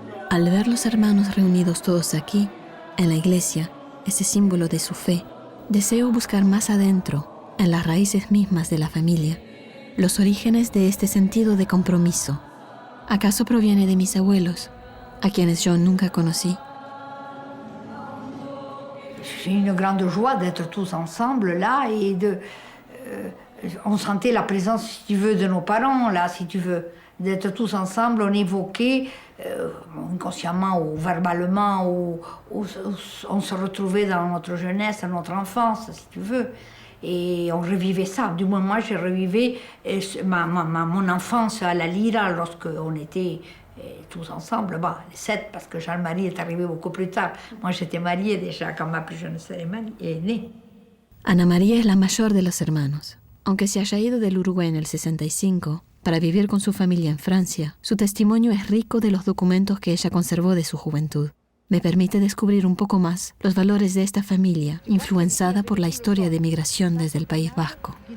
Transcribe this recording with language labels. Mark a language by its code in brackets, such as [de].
[es] Al ver los hermanos reunidos todos aquí, en la iglesia, ese símbolo de su fe, deseo buscar más adentro, en las raíces mismas de la familia, los orígenes de este sentido de compromiso. ¿Acaso proviene de mis abuelos, a quienes yo nunca conocí? [fr] C'est une grande joie d'être tous ensemble là et on sentait la présence, si tu veux, de nos parents là, si tu veux, d'être tous ensemble, on évoquait inconsciemment ou verbalement, ou on se retrouvait dans notre jeunesse, dans notre enfance, si tu veux. Et on revivait ça. Du moins, moi, je revivais mon enfance à la Lira lorsqu'on était tous ensemble. Bon, les 7, parce que Jean-Marie est arrivé beaucoup plus tard. Moi, j'étais mariée déjà quand ma plus jeune sœur est née. [es] Ana María es la mayor de los hermanos. Aunque se haya ido del Uruguay en el 65 para vivir con su familia en Francia, su testimonio es rico de los documentos que ella conservó de su juventud. Me permite descubrir un poco más los valores de esta familia, influenciada por la historia de migración desde el País Vasco.